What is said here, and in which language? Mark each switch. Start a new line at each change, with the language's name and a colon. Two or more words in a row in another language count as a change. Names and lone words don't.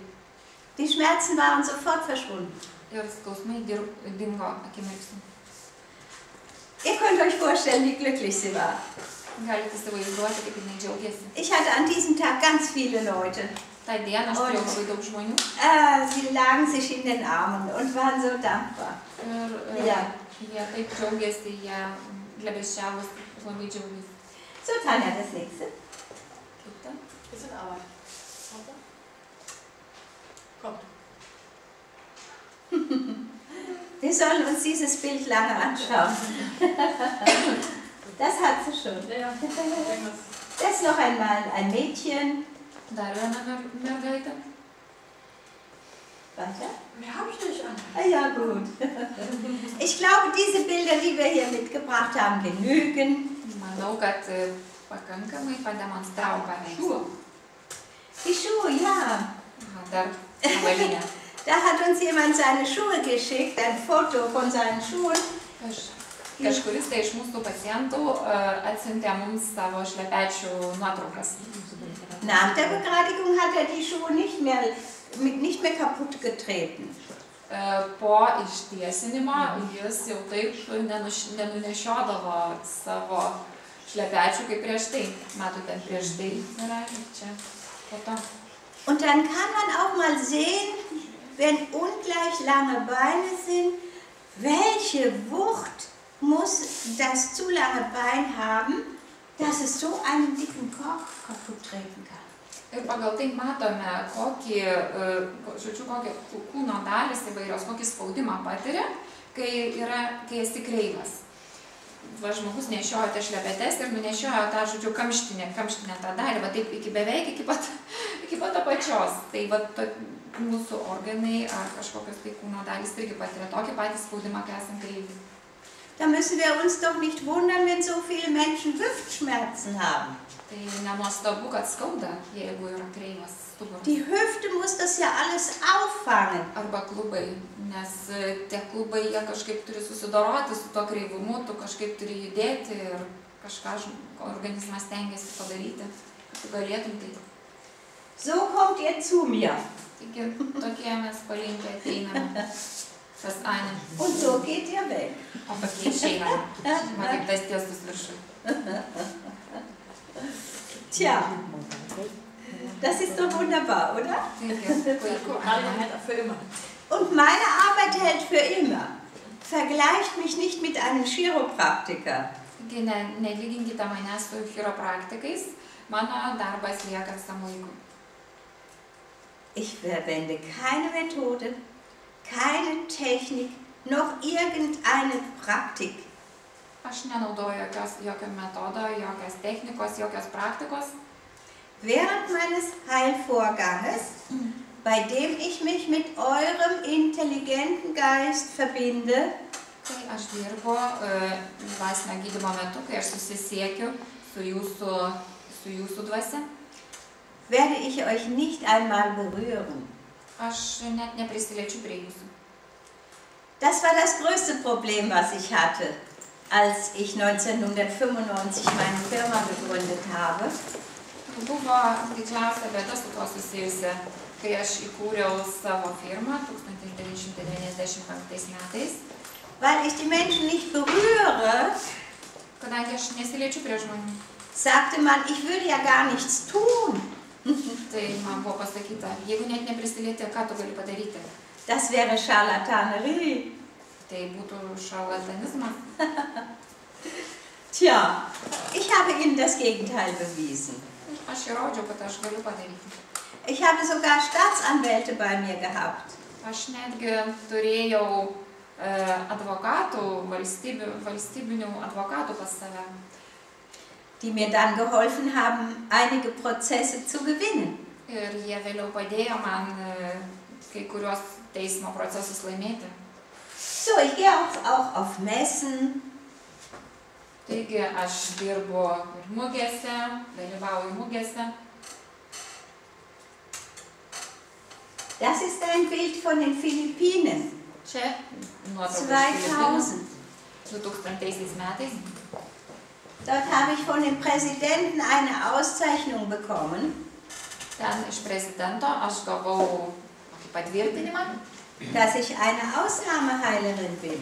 German: Die Schmerzen waren sofort verschwunden.
Lithuanian: Ir skausmai dingo akimirksniu.
German: Ihr könnt euch vorstellen, wie glücklich sie war.
Lithuanian: Galite įsivaizduoti, kaip jinai džiaugiasi.
German: Ich hatte an diesem Tag ganz viele Leute.
Lithuanian: Ta dieną aš turėjau labai daug žmonių.
German: Sie lagen sich in den Armen und waren so dankbar.
Lithuanian: Ir jie taip džiaugiasi, jie glebesčiavosi, labai džiaugiasi.
German: So, Tanja, das nächste.
Lithuanian: Kaip ta?
German: Bisschen Arbeit. Kommt. Wir sollen uns dieses Bild lange anschauen. Das hat sie schon. Ja, irgendwas. Das ist noch einmal ein Mädchen.
Lithuanian: Dar viena mergaitė.
German: Weiter. Mehr habe ich nicht an. Ah, ja, gut. Ich glaube, diese Bilder, die wir hier mitgebracht haben, genügen.
Lithuanian: Manau, kad pakankamai pademonstravo paveikslą.
German: Die Schuhe, ja.
Lithuanian: Dar avalinė.
German: Da hat uns jemand seine Schuhe geschickt, ein Foto von seinen Schuhen.
Lithuanian: Kažkuris tai iš mūsų pacientų atsiuntė mums savo šlepečių nuotraukas.
German: Nach der Begradigung hat er die Schuhe nicht mehr kaputt getreten.
Lithuanian: Po ištiesinimo jis jau taip nenunešiodavo savo šlepečių kaip prieš tai. Matote, prieš tai yra ir čia po to.
German: Und dann kann man auch mal sehen, wenn ungleich lange Beine sind, welche Wucht muss das zu lange Bein haben, dass es so einen dicken Kork kaputt treten kann.
Lithuanian: Ir pagal tai matome, kokį, žodžiu, kokią kūno dalis įvairios, kokį spaudimą patiria, kai esi kreivas. Va, žmogus nešiojo tas šlepetes ir nunešiojo tą, žodžiu, kamštinę tą dalį, va taip beveik iki pat apačios. Tai va, mūsų organai ar kažkokios tai kūno dalis irgi patiria tokį patį spaudimą, kai esam kreivi.
German: Da müssen wir uns doch nicht wundern, wenn so viele Menschen Hüftschmerzen haben.
Lithuanian: Tai nenuostabu, kad skauda, jeigu yra kreivas stuburas.
German: Die Hüfte muss das ja alles auffangen.
Lithuanian: Arba klubai, nes tie klubai, jie kažkaip turi susidoroti su to kreivumu, tu kažkaip turi judėti ir kažką organizmas stengiasi padaryti, kad tu galėtum tai.
German: So kommt ihr zu mir.
Lithuanian: Taigi, tokie mes palinkę ateiname pas Anę.
German: Und so geht ihr weg.
Lithuanian: O tokie išeiname. Va, kaip tas tiesus viršui.
German: Tja, das ist doch wunderbar, oder? Halt auch für immer. Und meine Arbeit hält für immer. Vergleicht mich nicht mit einem Chiropraktiker.
Lithuanian: Taigi, nelyginkite manęs su chiropraktikais, mano darbas lieka visam laiku.
German: Ich verwende keine Methode, keine Technik, noch irgendeine Praktik.
Lithuanian: Aš nenaudoju jokio metodo, jokios technikos, jokios praktikos.
German: Während meines Heilvorganges, bei dem ich mich mit eurem intelligenten Geist verbinde,
Lithuanian: Tai aš dirbu dvasinio gydymo metu, kai aš susisiekiu su jūsų dvasia.
German: werde ich euch nicht einmal berühren.
Lithuanian: Aš net neprisiliečiu prie jūsų.
German: Das war das größte Problem, was ich hatte, als ich 1995 meine Firma gegründet habe.
Lithuanian: Buvo didžiausia bėda su tuo susijusi, kai aš įkūriau savo firmą 1995 metais.
German: Weil ich die Menschen nicht berühre,
Lithuanian: Kadangi aš nesiliečiu prie žmonių,
German: sagte man, ich würde ja gar nichts tun.
Lithuanian: tai man buvo pasakyta, jeigu net neprisilieti, ką tu gali padaryti?
German: Das wäre Charlatanerie.
Lithuanian: Tai būtų šarlatanizmas.
German: Tja, ich habe Ihnen das Gegenteil bewiesen.
Lithuanian: Aš įrodžiau, kad aš galiu padaryti.
German: Ich habe sogar Staatsanwälte bei mir gehabt.
Lithuanian: Aš netgi turėjau advokatų, valstybinių advokatų pas save,
German: die mir dann geholfen haben, einige Prozesse zu gewinnen.
Lithuanian: ir jie vėliau padėjo man kai kurios teismo procesus laimėti.
German: So, ich gehe auch auf Messen.
Lithuanian: Taigi aš dirbu ir mugėse, dalyvauju mugėse.
German: Das ist ein Bild von den Philippinen.
Lithuanian: Čia nuotrauka iš 2000. 2000 metais.
German: Dort habe ich von dem Präsidenten eine Auszeichnung bekommen,
Lithuanian: Ten iš prezidento aš gavau patvirtinimą,
German: dass ich eine Ausnahmeheilerin bin.